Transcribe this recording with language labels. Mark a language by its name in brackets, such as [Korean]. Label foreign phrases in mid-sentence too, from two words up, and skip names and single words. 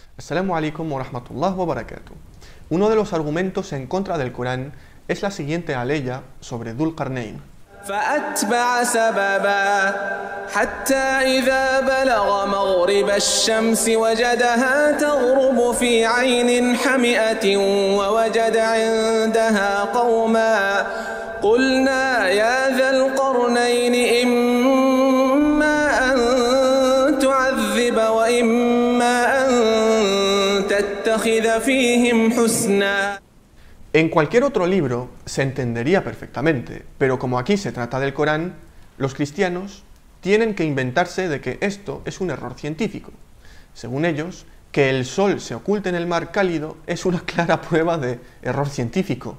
[Arabic] السلام عليكم ورحمة الله وبركاته. [Spanish] Uno de los argumentos en contra del Corán es la siguiente aleya sobre Dhul Qarnayn. [Arabic] فأتبع سببا حتى إذا بلغ مغرب الشمس وجدها تغرب في عين حمئة ووجد عندها قوما قلنا يا ذا القرنين إما أن تعذب وإما أن تتخذ فيهم حسنا. [Spanish] En cualquier otro libro se entendería perfectamente, pero como aquí se trata del Corán, los cristianos tienen que inventarse de que esto es un error científico. Según ellos, que el sol se oculte en el mar cálido es una clara prueba de error científico.